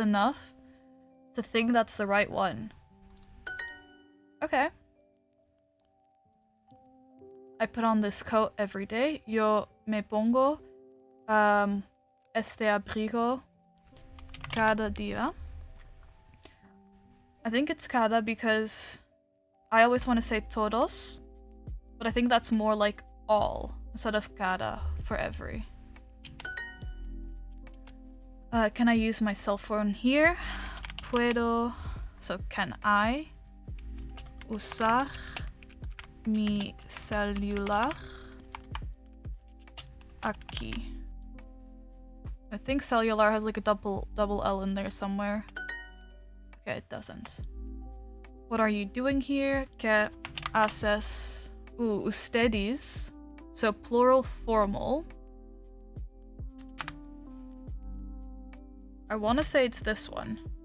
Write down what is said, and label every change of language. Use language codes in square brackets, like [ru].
[en] Enough to think that's the right one. Okay. I put on this coat every day. [es] Yo me pongo este abrigo cada día. [en] I think it's cada because I always want to say todos, but I think that's more like all instead of cada for every. Can I use my cell phone here? [es] Puedo. [en] So can I [es] usar mi celular aquí? [en] I think cellular has like a double L in there somewhere. Okay, it doesn't. What are you doing here? [es] ¿Qué haces? Ustedes. [en] So plural formal. I want to say it's this one.